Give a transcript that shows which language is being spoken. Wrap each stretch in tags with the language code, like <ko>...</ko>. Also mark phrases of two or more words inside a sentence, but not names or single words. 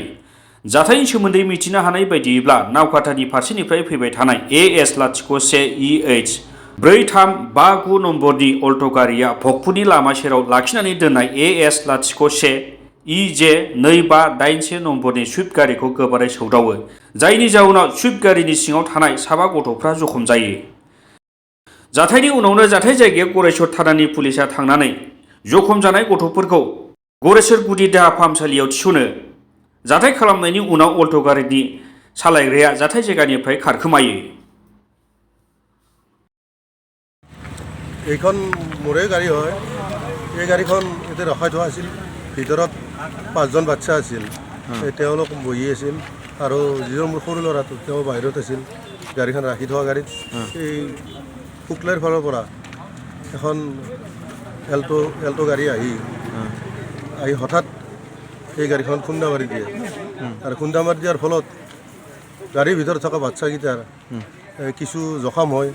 <brx>जाथायनि सोमोन्दै मिथिनो हानाय बायदियैब्ला नावकाटानि फारसेनिफ्राय फैबाय थानाय AS-01EH 4359 नम्बरनि अल्ट' गारिया भगपुरनि लामा सेराव लाखिनानै दोननाय AS-01EJ2581 नम्बरनि सुइफ्ट गारिखौ गोबारै सौदावो, जायनि जाउनाव सुइफ्ट गारिनि सिङाव थानाय साबा गथ'फ्रा जखम जायो। जाथायनि उनावनो जाथाय जायगायाव गरेसर थानानि पुलिसा थांनानै जखम जानाय गथ'फोरखौ गरेसर गुदि देहा फाहामसालियाव थिसनो। जाथाय खालामनायनि उनाव अल्ट' गारिनि सालायग्राया जाथाय जायगानिफ्राय खारखोमायो।</brx> <as>এইখন মোৰে গাড়ী হয়। এই গাড়ীখন এতিয়া ৰখাই থোৱা আছিল। ভিতৰত 5জন বাচ্চা আছিল। তেওঁলোক বহি আছিল আৰু যিজন মোৰ সৰু ল'ৰাটো তেওঁ বাহিৰত আছিল। গাড়ীখন ৰাখি থোৱা গাড়ীত এই শুক্লাইৰ ফালৰ পৰা এখন এল্ট' গাড়ী আহি হঠাৎ এই গাড়ীখন খুন্দা মাৰি দিয়ে আৰু খুন্দা মাৰি দিয়াৰ ফলত গাড়ীৰ ভিতৰত থকা বাচ্চাকেইটাৰ কিছু জখম হয়।</as>